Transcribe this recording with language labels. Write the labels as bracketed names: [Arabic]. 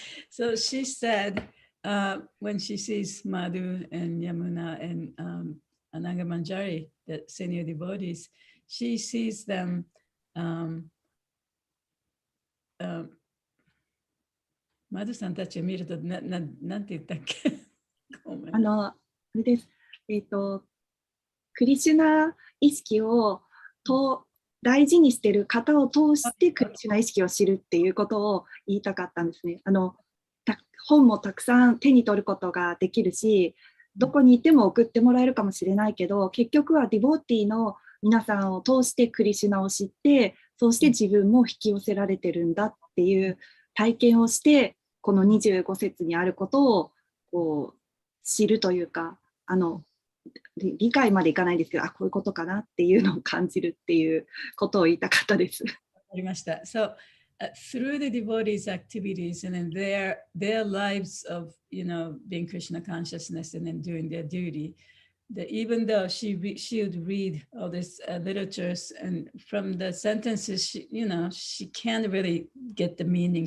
[English] So she said, when she sees Madhu and Yamuna and Ananga Manjari, the senior devotees, she sees them [Japanese] マドゥさんたちを見るとなんて言ったっけ？あれです。クリシュナ意識を大事にしている方を通してクリシュナ意識を知るっていうことを言いたかったんですね。本もたくさん手に取ることができるし、どこにいても送ってもらえるかもしれないけど、結局はディボーティーの皆さんを通してクリシュナを知って、そうして自分も引き寄せられてるんだっていう体験をして、この25節にあることをこう知るというか、理解までいかないんですけど、こういうことかなっていうのを感じるっていうことを言いたかったです。わかりました。 [English] So, through the devotees' activities and in their lives of, being Krishna consciousness and then doing their duty, that even though she would read all these literatures and from the sentences, she can't really get the meaning.